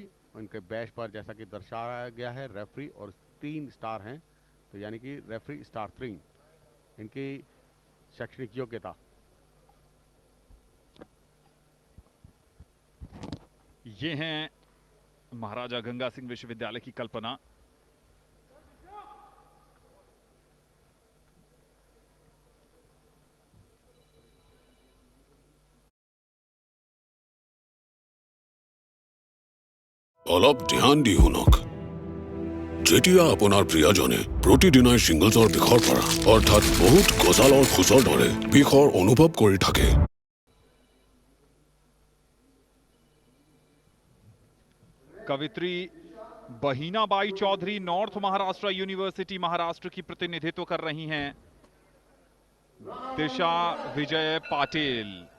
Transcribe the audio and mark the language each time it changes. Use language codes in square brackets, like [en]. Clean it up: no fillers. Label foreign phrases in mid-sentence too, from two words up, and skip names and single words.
[hi] उनके बैच पर जैसा कि दर्शाया गया है रेफरी और 3 स्टार हैं, तो यानी कि [en] referee star [hi] 3 इनकी शैक्षणिक योग्यता। ये हैं महाराजा गंगा सिंह विश्वविद्यालय की कल्पना। [as] অলপ ধ্যান দি শুনক। যেতিয়া আপোনাৰ প্ৰিয়জনে প্ৰতিদিনাই ছিংগলছৰ বিষৰ পৰা অৰ্থাৎ বহুত গজালৰ খোজৰ দৰে বিষৰ অনুভৱ কৰি থাকে, [hi] कवित्री बहीनाबाई चौधरी नॉर्थ महाराष्ट्र यूनिवर्सिटी महाराष्ट्र की प्रतिनिधित्व कर रही हैं। दिशा विजय पाटिल।